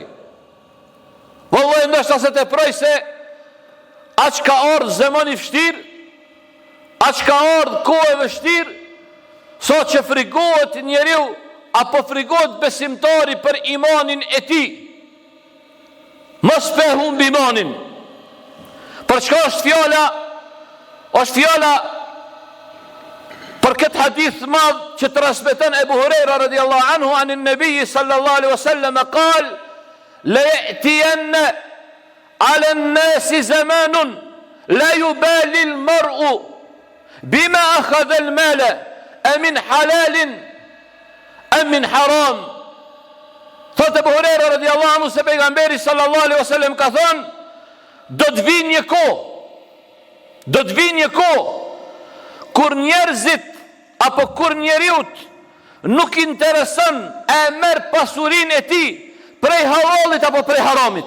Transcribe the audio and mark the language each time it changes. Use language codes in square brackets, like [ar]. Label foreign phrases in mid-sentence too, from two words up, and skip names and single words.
[sq] Vëllai ndoshta se të prej se aq ka ardhur zemani vështirë, aq ka ardhur kohë e vështirë, sot që frigohet njeriu apo frigohet besimtari për imanin e tij. Mos pe humb imanin. Për çka është fjala? Është fjala për këtë hadith madh që transmeton Ebu Hurajra [ar] رضي الله عنه عن النبي صلى الله عليه وسلم قال لا يأتين على الناس زمان لا يبالي المرء بما أخذ المال أمن حلال أم من حرام. [sq] Thot Ebu Hurajra [ar] رضي الله عنه [sq] se pejgamberi [ar] صلى الله عليه وسلم [sq] ka thënë, do të vinë një kohë kur njerëzit apo kur njeriut nuk intereson e merr pasurinë e tij prej halalit apo prej haramit.